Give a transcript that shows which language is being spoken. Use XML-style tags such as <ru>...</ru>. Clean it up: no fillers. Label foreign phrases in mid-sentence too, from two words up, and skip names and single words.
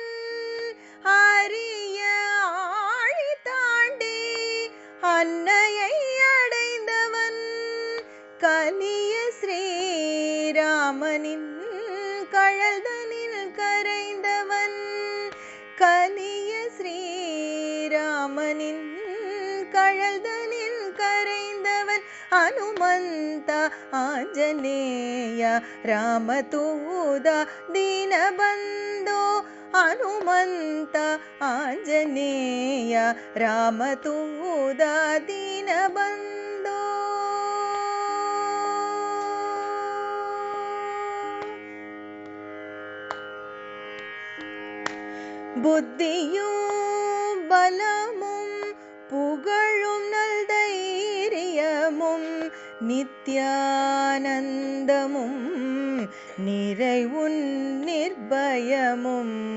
<ta>அரிய ஆழி தாண்டி அன்னையை அடைந்தவன். கலிய ஸ்ரீராமனின் கழல்தனில் கரைந்தவன். கலிய ஸ்ரீராமனின் கழல்தனில் கரைந்தவன்.</ta> <kn>ಹನುಮಂತ ಆಂಜನೇಯ ರಾಮತೂದ ದೀನಬಂಧೋ. ಹನುಮಂತ ಆಂಜನೇಯ ರಾಮತೂದ ದೀನಬಂಧೋ.</kn> <ta>புத்தியும் பலமும் புகழும் நல்தைரியமும் நித்யானந்தமும் நிறைவுன் நிர்பயமும்.</ta>